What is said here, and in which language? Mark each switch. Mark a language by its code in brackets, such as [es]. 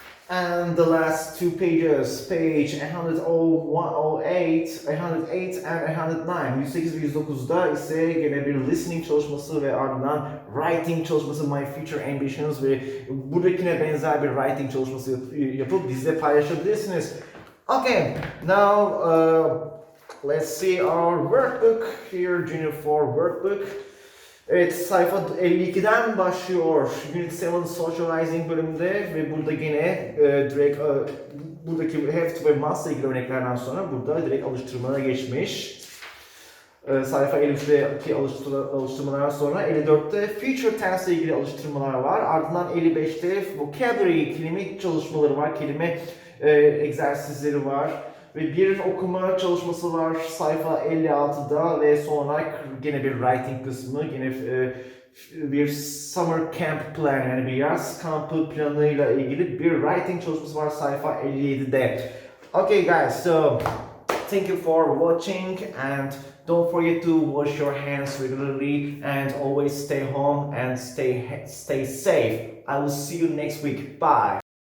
[en] And the last two pages, page 108 and 109. [tr] 108 ve 109'da ise gene bir listening çalışması ve ardından writing çalışması, [en] my future ambitions [tr] ve buradakine benzer bir writing çalışması yapıp bizle paylaşabilirsiniz. [en] Okay, now let's see our workbook here, Junior 4 workbook. [tr] Evet, sayfa 52'den başlıyor. Unit 7 Socializing bölümünde ve burada gene direkt buradaki have to ve must ile ilgili örneklerden sonra burada direkt alıştırmalara geçmiş. Sayfa 53'teki alıştırmalar sonra 54'te future tense ile ilgili alıştırmalar var. Ardından 55'te vocabulary kelime çalışmaları var, kelime egzersizleri var. Ve bir okuma çalışması var sayfa 56'da ve sonra gene bir writing kısmı, gene bir summer camp plan yani bir yaz kampı planıyla ilgili bir writing çalışması var sayfa 57'de. [en] Okay guys, so thank you for watching and don't forget to wash your hands regularly and always stay home and stay safe. I will see you next week. Bye.